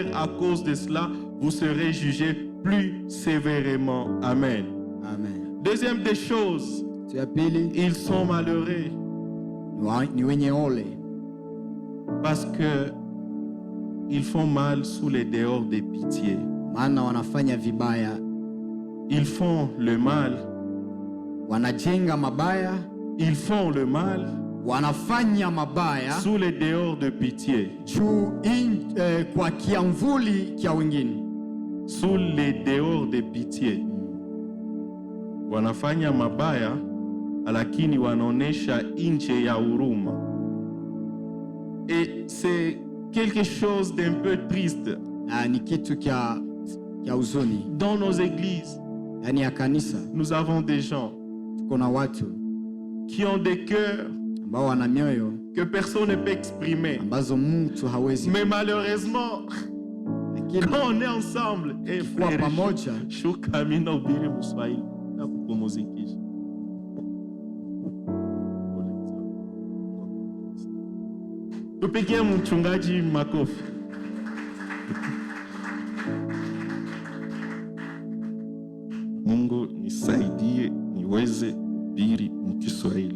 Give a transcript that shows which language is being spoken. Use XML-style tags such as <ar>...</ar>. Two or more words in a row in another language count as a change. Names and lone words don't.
<fr>À cause de cela, vous serez jugés plus sévèrement. Amen. Amen. Deuxième des choses,</fr> <sw>Ya pili,</sw> <fr>ils sont malheureux</fr> <sw>ni wenye ole</sw> <fr>parce que ils font mal sous les dehors de pitié.</fr> <sw>maana wanafanya vibaya,</sw> <fr>Ils font le mal.</fr> <sw>wanajenga mabaya,</sw> <fr>Ils font le mal</fr> <sw>wanafanya mabaya</sw> <fr>sous les dehors de pitié.</fr> <sw>kwa kiamvuli kia wengine.</sw> <fr>Sous les dehors de pitié.</fr> <sw>Wanafanya mabaya lakini wanaonesha nje ya huruma.</sw> <fr>Et c'est quelque chose d'un peu triste.</fr> <sw>Ni kitu kia huzuni.</sw> <fr>Dans nos églises,</fr> <sw>Yani ya kanisa</sw> <fr>nous avons des gens</fr> <sw>tuko na watu</sw> <fr>qui ont des cœurs</fr> <sw>ambao wana mioyo</sw> <fr>que personne ne peut exprimer.</fr> <sw>ambazo mtu hawezi,</sw> <fr>Mais malheureusement,</fr> <sw>lakini</sw> <fr>quand on est ensemble, et</fr> <sw>kwa</sw> <fr>frère,</fr> <sw>pamoja shuka mina ubiri Mswahili na kupumzikisha. Tupigie mchungaji makofi. Mungu nisaidie niweze kuhubiri Mkiswahili.</sw>